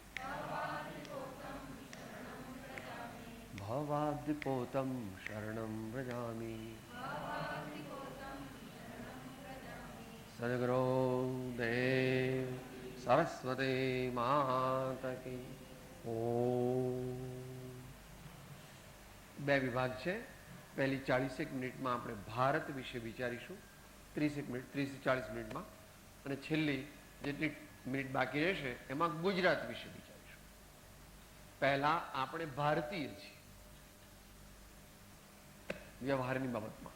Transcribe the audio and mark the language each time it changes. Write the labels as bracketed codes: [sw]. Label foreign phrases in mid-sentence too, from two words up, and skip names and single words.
[sa] भवाब्धिपोतं शरणं व्रजामि. [hi] सद्गुरु देव सरस्वती माता की. [sa] ओम. [gu] બે વિભાગ છે. પહેલી 40 મિનિટમાં આપણે ભારત વિશે વિચારીશું, 30 મિનિટ 30-40 મિનિટમાં, અને છેલ્લી જેટલી મિનિટ બાકી રહેશે એમાં ગુજરાત વિશે વિચારીશું. પહેલા આપણે ભારતીય છીએ વ્યવહારની બાબતમાં.